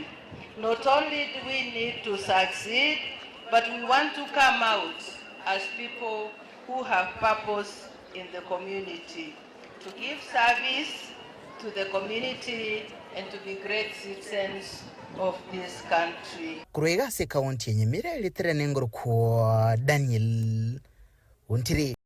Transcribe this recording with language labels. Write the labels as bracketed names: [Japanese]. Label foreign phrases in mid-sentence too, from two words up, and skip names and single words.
[English] Not only do we need to succeed, but we want to come out as people who have purpose in the community, to give service to the community and to be great citizens of this country. [Gusii] Kuruega se kaunti ya Nyamira litere nengoro kwa Daniel Untiri.